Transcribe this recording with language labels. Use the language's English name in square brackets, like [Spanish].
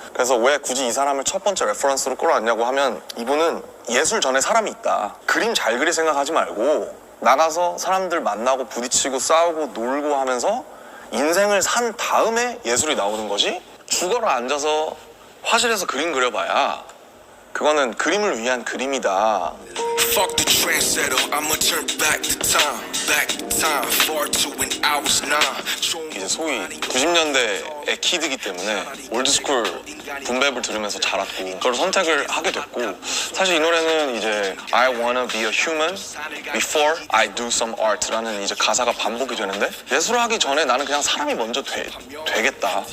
[Korean] 그래서 왜 굳이 이 사람을 첫 번째 레퍼런스로 끌어왔냐고 하면 이분은 예술 전에 사람이 있다. 그림 잘 그릴 생각하지 말고 나가서 사람들 만나고 부딪히고 싸우고 놀고 하면서 인생을 산 다음에 예술이 나오는 거지 죽어라 앉아서 화실에서 그림 그려봐야 그거는 그림을 위한 그림이다. [English] Fuck the trendsetter, I'ma turn back the time, far to when I was 9. [Korean] 이제 소위 90년대의 키드기 때문에 올드스쿨 붐랩을 들으면서 자랐고 그걸 선택을 하게 됐고 사실 이 노래는 이제 [English] I wanna be a human before I do some art [Korean] 라는 이제 가사가 반복이 되는데 예술을 하기 전에 나는 그냥 사람이 먼저 되겠다.